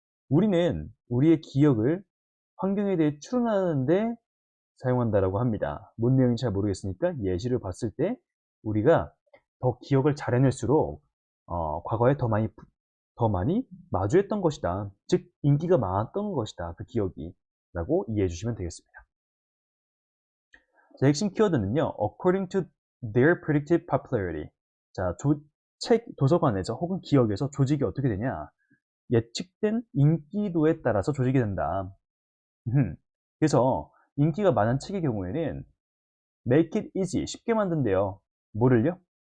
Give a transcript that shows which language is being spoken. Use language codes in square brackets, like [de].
[ko] 우리는 우리의 기억을 환경에 대해 추론하는데 사용한다라고 합니다. 뭔 내용인지 잘 모르겠으니까 예시를 봤을 때 우리가 더 기억을 잘 해낼수록 과거에 더 많이 마주했던 것이다. 즉 인기가 많았던 것이다. 그 기억이 라고 이해해 주시면 되겠습니다. 자, 핵심 키워드는요. [en] According to their predicted popularity. [ko] 자, 도서관에서 혹은 기억에서 조직이 어떻게 되냐? 예측된 인기도에 따라서 조직이 된다. 그래서 인기가 많은 책의 경우에는 [en] make it easy, [ko] 쉽게 만든대요. 뭐를요?